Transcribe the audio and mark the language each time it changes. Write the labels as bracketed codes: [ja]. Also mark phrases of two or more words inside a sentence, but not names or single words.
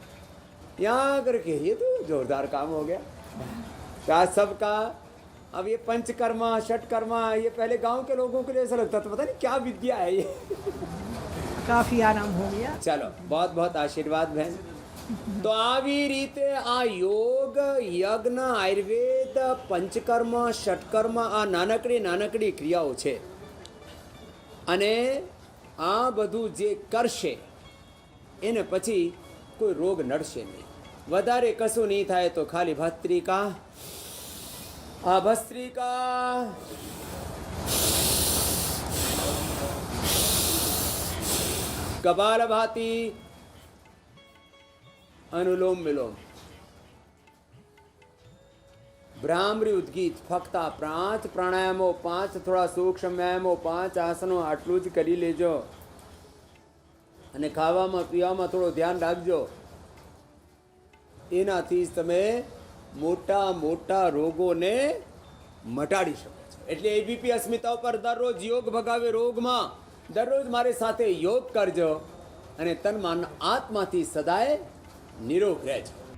[hi] यहाँ करके ये तो जोरदार काम हो गया क्या सबका। अब ये पंचकर्मा, षटकर्मा, ये पहले गांव के लोगों के लिए ऐसा लगता था पता नहीं क्या विद्या है ये। काफ़ी आराम हो गया। चलो, बहुत बहुत आशीर्वाद बहन। [gu] तो આવી રીતે આ યોગ, યજ્ઞ, આયુર્વેદ, પંચકર્મ, ષટકર્મ આ નાનકડી ક્રિયાઓ છે અને આ બધું જે કરશે એને પછી કોઈ રોગ નડશે નહીં। વધારે કશું નહીં થાય તો ખાલી ભસ્ત્રિકા, આ ભસ્ત્રિકા, કપાલભાતિ, અનુલોમ વિલોમ, ભ્રામરી ઉદ્ગીત, ફક્ત 5 પ્રાણાયામો, 5 થોડા સૂક્ષ્મ વ્યાયામો, 5 આસનો आटલું જ કરી લેજો અને ખાવામાં પીવામાં થોડો ધ્યાન રાખજો। એનાથી જ તમે મોટા મોટા રોગોને મટાડી શકો છો। એટલે એબીપી અસ્મિતા ઉપર દરરોજ યોગ ભગાવે રોગમાં, દરરોજ મારી સાથે યોગ કરજો અને તન મન આત્માથી સદાય નિરોગ રહેજો।